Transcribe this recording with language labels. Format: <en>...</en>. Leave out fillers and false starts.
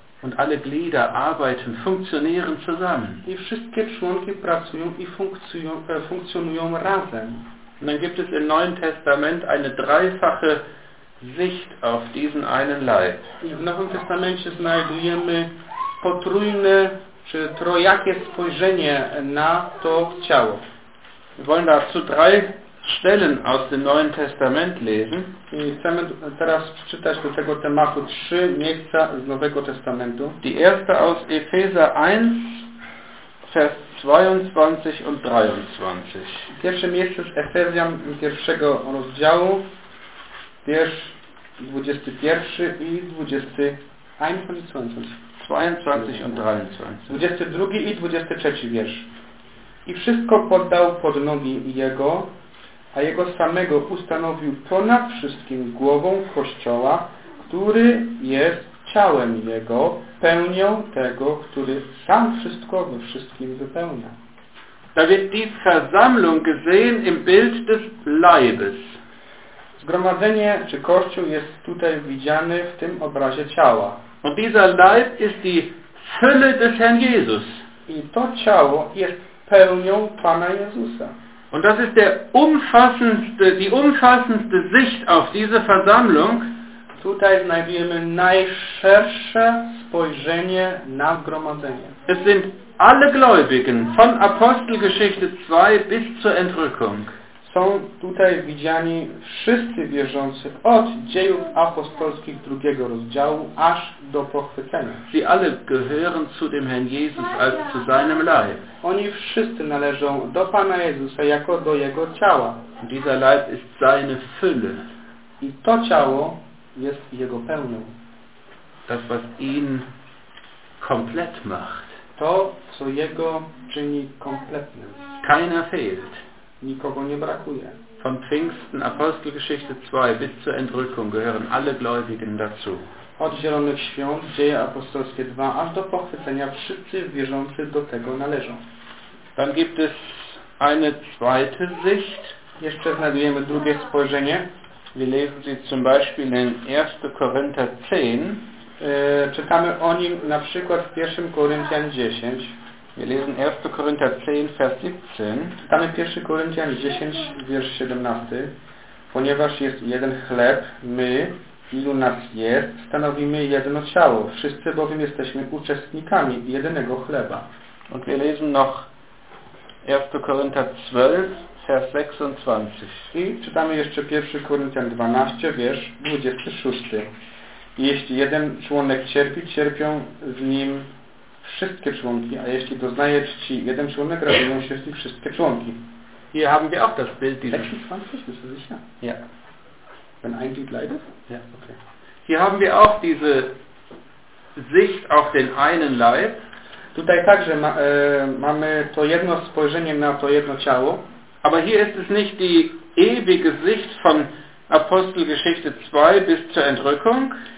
<de>Und alle Glieder arbeiten, funktionieren zusammen.</de> <pl>I wszystkie członki pracują i funkcjonują razem.</pl> <de>Und dann gibt es im Neuen Testament eine dreifache Sicht auf diesen einen Leib.</de> <pl>I w Nowym Testamencie znajdujemy potrójne czy trojakie spojrzenie na to ciało.</pl> <de>Wir wollen dazu drei Stellen aus dem Neuen Testament lesen.</de> <pl>I chcemy teraz przeczytać do tego tematu trzy miejsca z Nowego Testamentu.</pl> <de>Die erste aus Epheser 1, Vers 22 und 23.</de> <pl>Pierwsze miejsce z Efezjan pierwszego rozdziału, wiersz 21 i 21.</pl> <de>22 und 23.</de> <pl>22 i 23 wiersz. I wszystko poddał pod nogi Jego, a Jego samego ustanowił ponad wszystkim głową Kościoła, który jest ciałem Jego, pełnią tego, który sam wszystko we wszystkim wypełnia.</pl> <de>Da wird die Versammlung gesehen im Bild des Leibes.</de> <pl>Zgromadzenie czy Kościół jest tutaj widziany w tym obrazie ciała.</pl> <de>Und dieser Leib ist die Fülle des Herrn Jesus.</de> <pl>I to ciało jest pełnią Pana Jezusa.</pl> <de>Und das ist der umfassendste, die umfassendste Sicht auf diese Versammlung.</de> <pl>Tutaj znajdujemy najszersze spojrzenie na gromadzenie.</pl> <de>Es sind alle Gläubigen von Apostelgeschichte 2 bis zur Entrückung.</de> <pl>Są tutaj widziani wszyscy wierzący od Dziejów Apostolskich drugiego rozdziału aż do pochwycenia.</pl> <de>Sie alle gehören zu dem Herrn Jesus als zu seinem Leib.</de> <pl>Oni wszyscy należą do Pana Jezusa jako do Jego ciała.</pl> <de>Dieser Leib ist seine Fülle.</de> <pl>I to ciało jest Jego pełnią.</pl> <de>Das, was ihn komplett macht.</de> <pl>To, co Jego czyni kompletnym.</pl> <de>Keiner fehlt.</de> <pl>Nikogo nie brakuje.</pl> <de>Von Pfingsten, Apostelgeschichte 2 bis zur Entrückung gehören alle Gläubigen dazu.</de> <pl>Od Zielonych Świąt, Dzieje Apostolskie 2, aż do pochwycenia wszyscy wierzący do tego należą.</pl> <de>Dann gibt es eine zweite Sicht.</de> <pl>Jeszcze znajdujemy drugie spojrzenie.</pl> <de>Wir lesen sie zum Beispiel in 1. Korinther 10.</de> <pl>Czytamy o nim na przykład w 1. Korinthian 10.</pl> <de>Wir lesen 1. Korinther 10, Vers 17.</de> <pl>Czytamy 1. Korinthian 10, Vers 17. Ponieważ jest jeden chleb, my, ilu nas jest, stanowimy jedno ciało. Wszyscy bowiem jesteśmy uczestnikami jedynego chleba.</pl> <de>Und wir lesen noch 1. Korinther 12, Vers 26.</de> <pl>I czytamy jeszcze 1. Korinthian 12, wiersz 26. Jeśli jeden członek cierpi, cierpią z nim wszystkie członki, a jeśli doznaje czci jeden członek, radują się z nim wszystkie członki.</pl> <de>Hier haben wir auch das Bild dieses... 26, bist du sicher? Ja. Wenn ein Glied leidet? Ja, okay. Hier haben wir auch diese Sicht auf den einen Leib.</de> <pl>Tutaj także mamy to jedno spojrzenie na to jedno ciało.</pl> <de>Aber hier ist es nicht die ewige Sicht von Apostelgeschichte 2 bis zur Entrückung.</de>